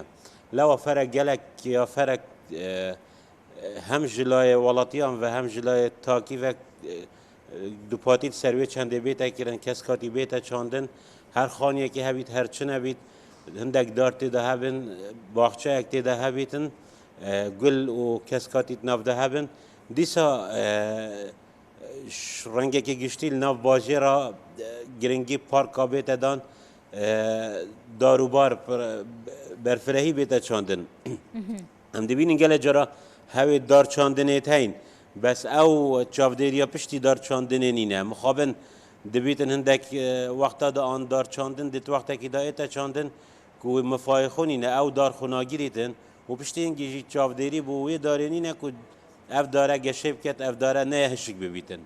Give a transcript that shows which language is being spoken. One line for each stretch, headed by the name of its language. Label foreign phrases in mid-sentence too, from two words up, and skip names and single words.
Kurdish: lewa ferek gelek ya ferek hem ji layê welatiyan ve hem ji layê takîvek dupatî servê çendê bête kirin keskatî bête çandin her xaniyekê hebît her çi nebît hindek dar têde hebin baxçeyek têde hebîtin gul û keskatî navde hebin dîsa rengekî giştî li nav bajêra giringî parka bête dan darûbar berfirehî bête çandin em dibînin gelek cara hevê dar çandinê heyên بس او چاودێریە پشتی دارچاندنێ نینە مخابن دەبێتن هەندێک وەختا دا ئان دارچاندن دێت وەختێکی دایێتە چاندن کو مفایخۆ نینە ئەو دارخۆناگیریتن و پشتێنگیژی چاودێری بۆ وێ دارێنینە کو ئەف دارە گەشەی بکەت ئەف دارە نەیە هەشک ببیتن